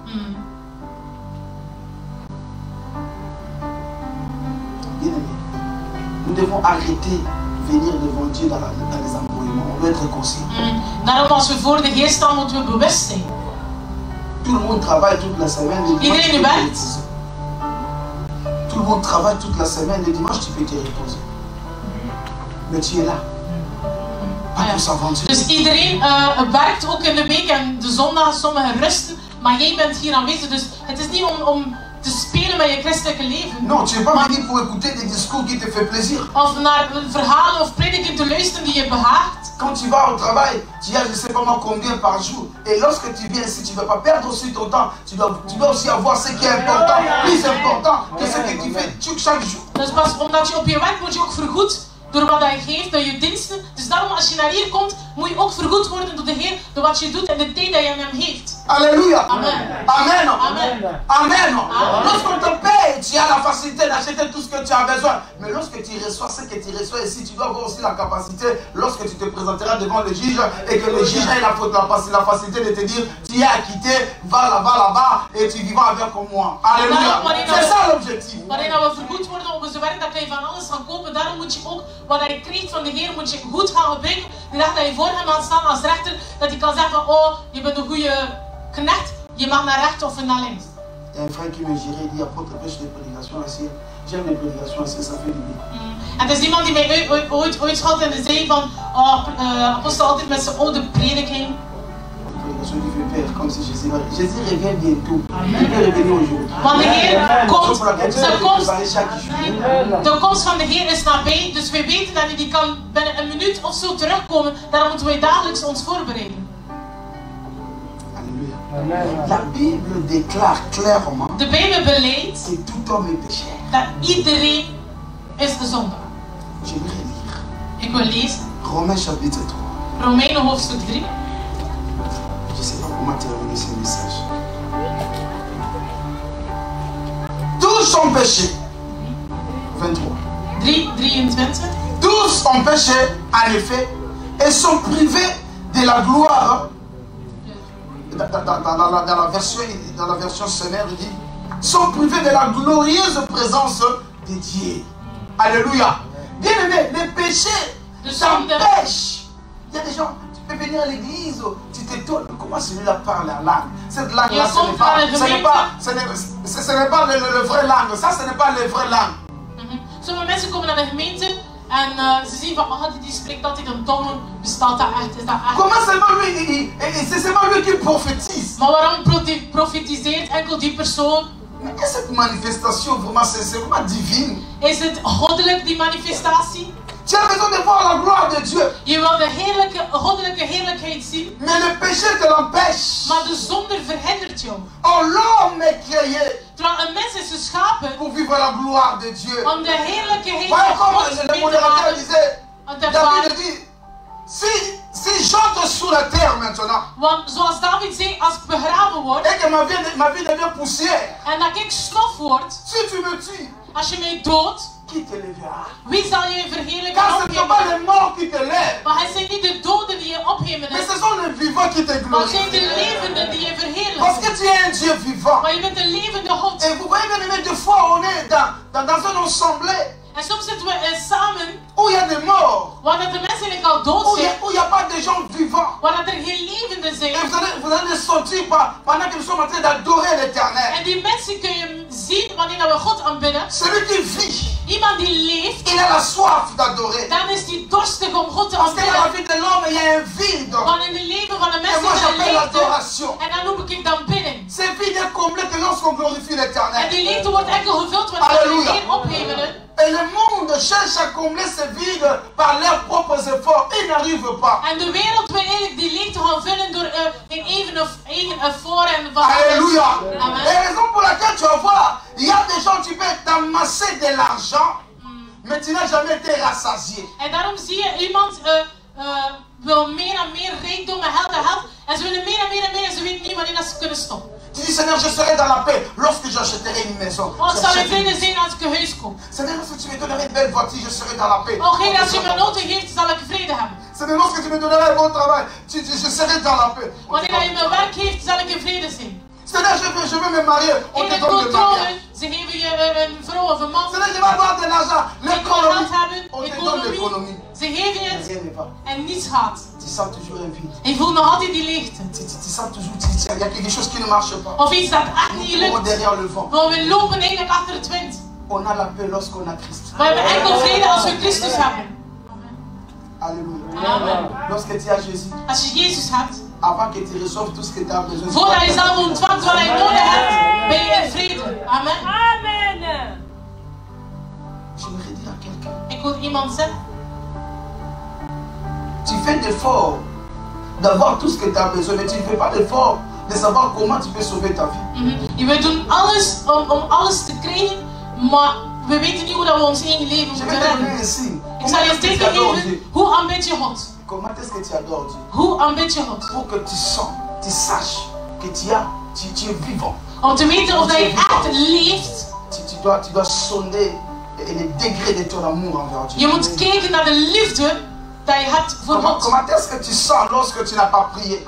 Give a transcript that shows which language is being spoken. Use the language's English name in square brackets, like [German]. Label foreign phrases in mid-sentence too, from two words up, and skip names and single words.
[French] Bien aimé, nous devons arrêter de venir devant Dieu dans les embrouillements. On doit être conscient. [Dutch] Daarom als we voor de Heer staan moeten we bewust zijn. [French] Tout le monde travaille toute la semaine. Le dimanche, tu peux te reposer. Tout le monde travaille toute la semaine. Le dimanche, tu peux te reposer. Mais tu es là. Pas pour s'aventurer. [Dutch] Dus iedereen werkt ook in de week en de zondag, sommigen rusten, maar jij bent hier aanwezig. Dus het is niet om te spelen met je christelijke leven. [French] Non, tu n'es pas venu pour écouter des discours qui te font plaisir. [Dutch] Of naar verhalen of prediking te luisteren die je behaagt. [French] Quand tu vas au travail, tu as je ne sais pas moi combien par jour. Et lorsque tu viens ici, tu ne vas pas perdre aussi ton temps. Tu dois aussi avoir ce qui est important, plus important que ce que tu fais chaque jour. [Dutch] Dus pas omdat je op je werk moet je ook vergoed door wat hij geeft, door je diensten. Dus daarom als je naar hier komt, moet je ook vergoed worden door de Heer, door wat je doet en de tijd dat je aan hem heeft. [French] Alléluia. Amen. Amen. Amen. Amen. Amen. Lorsqu'on te paye, tu as la facilité d'acheter tout ce que tu as besoin. Mais lorsque tu reçois ce que tu reçois ici, tu dois avoir aussi la capacité, lorsque tu te présenteras devant le juge, et que le juge ait la facilité de te dire, tu es acquitté, va là-bas, et tu vivras avec moi. Alléluia. C'est ça l'objectif. [Dutch] Waarin we vergoed worden op onze werk, dan kan je van alles gaan kopen. Daarom moet je ook, wat je krijgt van de Heer, moet je goed gaan gebruiken. De dag dat je voor hem gaat staan als rechter, dat hij kan zeggen van, oh, je bent een goede knecht, je mag naar rechts of naar links. [French] Il y a un frère qui me gérait, il dit, apôtre, prêche les prédications ici. J'aime les prédications ici, ça fait du bien. [Dutch] En er is iemand die mij ooit schat en die zei van, apostel altijd met zijn oude prediking. [French] Prédication qui fait peur, comme si Jésus revient bientôt. Il peut revenir aujourd'hui. [Dutch] Want de Heer komt, zijn de komst van de Heer is nabij, dus we weten dat hij die kan binnen een minuut of zo terugkomen. Daarom moeten wij dagelijks ons voorbereiden. [French] La Bible déclare clairement [Dutch] De Bijbel beleidt [French] que tout homme est pécheur. [Dutch] dat iedereen is de zondaar. [French] Je vais relire. [Dutch] Ik wil lezen [French] Romains chapitre 3. [Dutch] Romeinen hoofdstuk 3. [French] Je ne sais pas comment terminer ce message. Tous ont péché. 23. 3:23. Tous ont péché, en effet, et sont privés de la gloire. Dans la version Seigneur, il dit, sont privés de la glorieuse présence de Dieu. Alléluia. Bien aimé, les péchés t'empêchent. Il y a des gens, tu peux venir à l'église, tu t'étonnes, comment celui-là parle la langue. Cette langue-là, ce n'est pas le vrai langue. Ça, ce n'est pas le vrai langue. [Dutch] Sommige mensen komen naar de gemeente en ze zien van, die spreekt altijd in tongen. Bestaat dat echt? Is dat echt? [French] Comment c'est seulement lui qui prophétise? [Dutch] Maar waarom profetiseert enkel die persoon? [French] Mais cette manifestation, vraiment, c'est vraiment divine. [Dutch] Is het goddelijk, die manifestatie? [French] Tu as besoin de voir la gloire de Dieu. [Dutch] Je wil de goddelijke heerlijkheid zien. [French] Mais le péché te l'empêche. [Dutch] Maar de zonde verhindert jou. [French] Oh, l'homme est créé [Dutch] Terwijl een mens is geschapen [French] pour vivre la gloire de Dieu. [Dutch] om de heerlijkheid [French] Voilà [Dutch] van [French] comment [Dutch] God [French] le [Dutch] mee te [French] modérateur [Dutch] maken. [French] disait, [Dutch] Om te David ervaren. [French] dit, si j'entre sous la terre maintenant, [Dutch] Want zoals David zei, als ik begraven word [French] et que ma vie devient poussière, [Dutch] en dat ik stof word, [French] si tu me tues, [Dutch] als je mij doodt, [French] qui te lèvera? [Dutch] wie zal je verheerlijken [French] Car ce ne sont pas [Dutch] ophemelen? [French] les morts qui te lèvent, [Dutch] Maar het zijn niet de doden die je [French] mais [Dutch] ophemelen, [French] ce sont les vivants qui te [Dutch] maar het zijn de [French] glorifient. [Dutch] levenden die je [French] Parce [Dutch] verheerlijken. [French] que tu es un Dieu vivant. [Dutch] Maar je bent een levende God. [French] Et vous voyez bien aimé, des fois on est dans un assemblée [Dutch] En soms zitten we samen, [French] où il y a des morts, [Dutch] waar dat de mensen eigenlijk al dood [French] où il [Dutch] zijn, [French] n'y a pas de gens vivants. [Dutch] waar dat er geen levenden zijn. [French] Et vous allez sortir pendant que nous sommes en train d'adorer l'Éternel. [Dutch] En die mensen kun je zien wanneer we God aanbidden. [French] Celui qui vit, [Dutch] Iemand die leeft, [French] il a la soif d'adorer. [Dutch] dan is die dorstig om God te [French] Parce que dans la [Dutch] aanbidden. [French] vie de l'homme, il y a un vide. [Dutch] Want in het leven van de [French] Et [Dutch] mensen [French] moi [Dutch] is er [French] j'appelle [Dutch] leegte. [French] l'adoration. [Dutch] En dan noem ik dan bidding. [French] Ce vide est comblé que lorsqu'on glorifie [Dutch] En [French] l'Éternel. [Dutch] die leegte wordt enkel gevuld wanneer we Halleluja. de Heer ophemelen. [French] Et le monde cherche à combler ce vide par leurs propres efforts. Ils n'arrivent pas. [Dutch] En de wereld wil eigenlijk die leegte gaan vullen door in eigen effort en van [French] Alléluia. Amen. Et la raison pour laquelle tu vas voir, il y a des gens qui peuvent t'amasser de l'argent, mais tu n'as jamais été rassasié. [Dutch] En daarom zie je iemand wil meer en meer rijkdom en geld. En ze willen meer en meer en meer en ze weten niet wanneer dat ze kunnen stoppen. [French] Tu dis, Seigneur, je serai dans la paix lorsque j'achèterai une maison. [Dutch] Oh, ik zal in vrede zijn als ik een huis koop. [French] Seigneur, lorsque tu me donneras une belle voiture, je serai dans la paix. [Dutch] Oh Heer, als je me een auto geeft, zal ik vrede hebben. [French] Seigneur, lorsque tu me donneras un bon travail, je serai dans la paix. [Dutch] Wanneer je me werk geeft, zal ik in vrede zijn. [French] Seigneur, je veux me marier. On [Dutch] In [French] te [Dutch] het [French] donne le [Dutch] controle, [French] mariage. [Dutch] ze geven je een vrouw of een man. [French] Seigneur, je vais avoir de l'argent. [Dutch] Je wil [French] L'économie. [Dutch] geld hebben, [French] On te donne l'économie. [Dutch] economie. Ze geven je [French] Mais [Dutch] het [French] rien n'est pas. [Dutch] en niets gaat. [French] Tu sens toujours un vide. [Dutch] En je voelt nog altijd die leegte. [French] Tu sens toujours, il y a quelque chose qui ne marche pas. [Dutch] Of iets dat echt niet [French] On court [Dutch] lukt. [French] derrière le vent. [Dutch] Maar we lopen eigenlijk achter het wind. [French] On a la paix lorsqu'on a Christ. [Dutch] We hebben enkel vrede als we Christus hebben. [French] Alléluia. Amen. Lorsque tu as Jésus, [Dutch] Als je Jezus hebt, [French] avant que tu reçoives tout ce que tu as besoin. [Dutch] voordat je zelf ontvangt wat je nodig hebt, ben je in vrede. Amen. Amen. [French] J'aimerais dire à quelqu'un, [Dutch] Ik wil iemand zeggen, [French] tu fais d'efforts d'avoir tout ce que tu as besoin, mais tu ne fais pas d'effort de savoir comment tu peux sauver ta vie. [Dutch] we doen alles om alles te krijgen, maar we weten niet hoe dat we ons eigen leven [French] Je [Dutch] moeten [French] vais te donner [Dutch] redden. [French] un signe. [Dutch] Ik zal je een teken geven. Hoe aanbid je God? [French] Comment est-ce que tu adores Dieu? [Dutch] Hoe aanbid je God? [French] Pour que tu sens, tu saches que tu es vivant. [Dutch] Om te weten of dat je echt leeft. [French] Tu dois sonder les degrés de ton amour envers Dieu. [Dutch] Je moet kijken naar de liefde dat je hebt voor God. [French] Comment est-ce que tu sens lorsque tu n'as pas prié?